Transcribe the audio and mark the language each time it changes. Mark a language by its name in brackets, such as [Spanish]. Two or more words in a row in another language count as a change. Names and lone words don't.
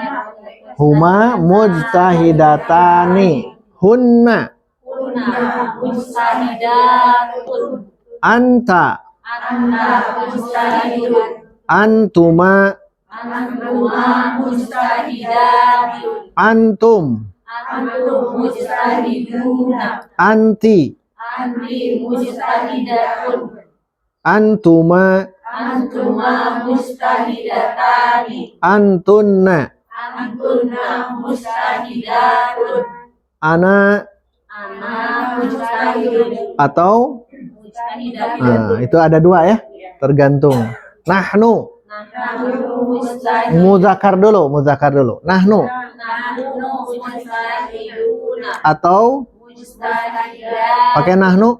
[Arabic] هما مجتهدتان. هن. هن مجتهدة. Anta. أنت مجتهد. Antuma. أنتما مجتهدة. Antum. أنتم مجتهدون. Anti. أنتِ مجتهدة. Antuma. أنتما مجتهدتان. Antunna. أنتن مجتهدة. Ana. أنا مجتهد. [Indonesian] Atau [Arabic] Mujtahidatun. [Indonesian] itu ada dua ya, tergantung. [Arabic] Nahnu. نحن مجتهد. [Indonesian] Muzakkar dulu. Nahnu. [Arabic] نحن مجتهدون. [Indonesian] Atau [Arabic] Mujtahidat. [Indonesian] pakai nahnu.